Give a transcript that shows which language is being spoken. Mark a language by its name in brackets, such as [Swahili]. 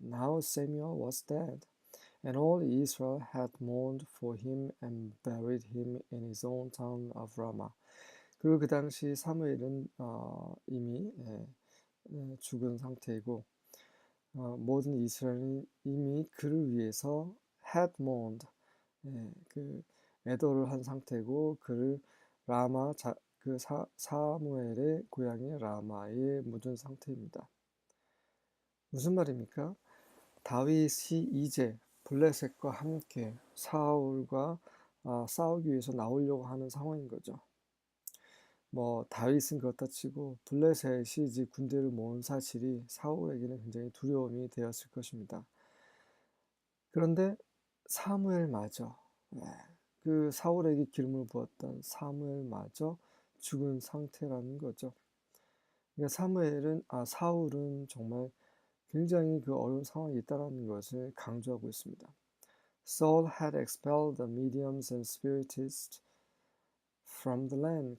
[English] Now Samuel was dead, and all Israel had mourned for him and buried him in his own town of Ramah. [Korean] 그리고 그 당시 사무엘은 이미 죽은 상태이고 모든 이스라엘은 이미 그를 위해서 [English] had mourned, [Korean] 그 애도를 한 상태고 그를 라마 사무엘의 고향인 라마에 묻은 상태입니다. 무슨 말입니까? 다윗이 이제 블레셋과 함께 사울과 싸우기 위해서 나오려고 하는 상황인 거죠. 다윗은 그렇다 치고 블레셋이 이제 군대를 모은 사실이 사울에게는 굉장히 두려움이 되었을 것입니다. 그런데 사무엘마저, 그 사울에게 기름을 부었던 사무엘마저 죽은 상태라는 거죠. 그러니까 사울은 정말 굉장히 그 어려운 상황이 있다는 것을 강조하고 있습니다. [English] Saul had expelled the mediums and spiritists from the land.